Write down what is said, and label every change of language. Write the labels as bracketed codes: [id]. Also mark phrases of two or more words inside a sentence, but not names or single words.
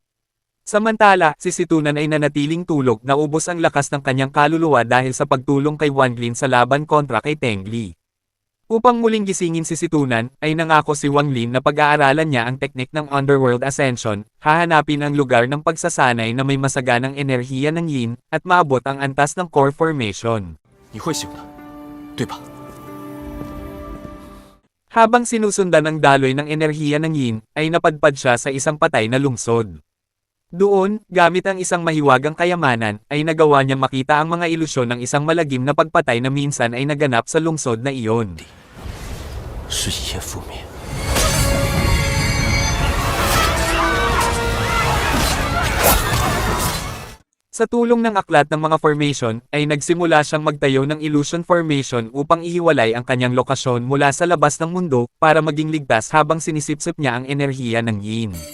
[tl] Samantala, si Situnan ay nanatiling tulog na ubos ang lakas ng kanyang kaluluwa dahil sa pagtulong kay Wang Lin sa laban kontra kay Tengli. Upang muling gisingin si Situnan, ay nangako si Wang Lin na pag-aaralan niya ang teknik ng Underworld Ascension, hahanapin ang lugar ng pagsasanay na may masaganang enerhiya ng Yin, at maabot ang antas ng [en] core formation. [zh] 你会醒的，对吧？ [tl] Habang sinusundan ang daloy ng enerhiya ng Yin, ay napadpad siya sa isang patay na lungsod. Doon, gamit ang isang mahiwagang kayamanan, ay nagawa niya makita ang mga ilusyon ng isang malagim na pagpatay na minsan ay naganap sa lungsod na iyon. [zh] 是一夜覆灭。 [tl] Sa tulong ng aklat ng mga formation, ay nagsimula siyang magtayo ng [en] illusion formation [tl] upang ihiwalay ang kanyang lokasyon mula sa labas ng mundo, para maging ligtas habang sinisipsip niya ang enerhiya ng Yin.